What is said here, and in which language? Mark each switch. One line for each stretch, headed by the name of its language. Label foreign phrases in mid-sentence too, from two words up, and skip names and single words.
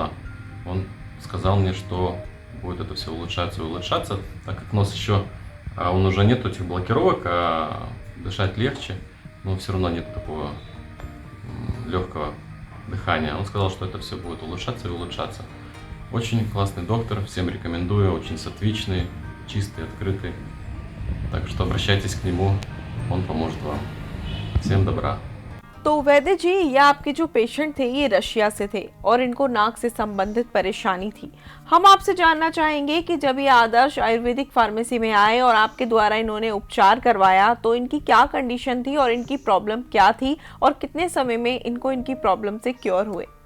Russian: Он сказал мне, что будет это все улучшаться и улучшаться, так как нос еще, он уже нет этих блокировок, дышать легче, но все равно нет такого легкого дыхания. Он сказал, что это все будет улучшаться и улучшаться. Очень классный доктор, всем рекомендую, очень сатвичный, чистый, открытый. Так что обращайтесь к нему, он поможет вам. Всем добра.
Hindi: तो वैद्य जी, ये आपके जो पेशेंट थे ये रशिया से थे और इनको नाक से संबंधित परेशानी थी। हम आपसे जानना चाहेंगे कि जब ये आदर्श आयुर्वेदिक फार्मेसी में आए और आपके द्वारा इन्होंने उपचार करवाया तो इनकी क्या कंडीशन थी और इनकी प्रॉब्लम क्या थी और कितने समय में इनको इनकी प्रॉब्लम से क्योर हुए?